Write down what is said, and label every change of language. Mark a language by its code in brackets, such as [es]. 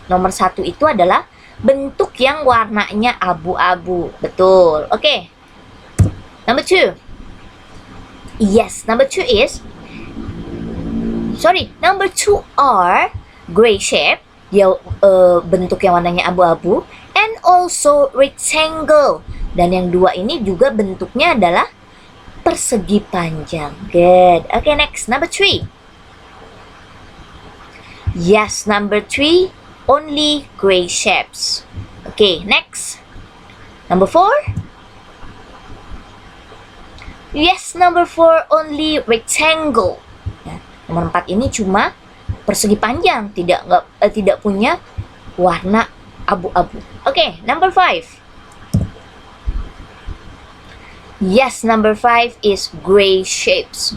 [id] Nomor 1 itu adalah bentuk yang warnanya abu-abu. [en] Betul. Oke. Number 2. Yes, number 2 is number 2 are gray shape. [id] Ya, bentuk yang warnanya abu-abu, [en] and also rectangle. [id] Dan yang 2 ini juga bentuknya adalah persegi panjang. [en] Good. Okay, next. Number 3. Yes, number 3, only gray shapes. Okay, next. Number 4. Yes, number 4, only rectangle. [id] Ya, nomor 4 ini cuma persegi panjang, tidak punya warna abu-abu. [en] Okay, number 5. Yes, number 5 is gray shapes.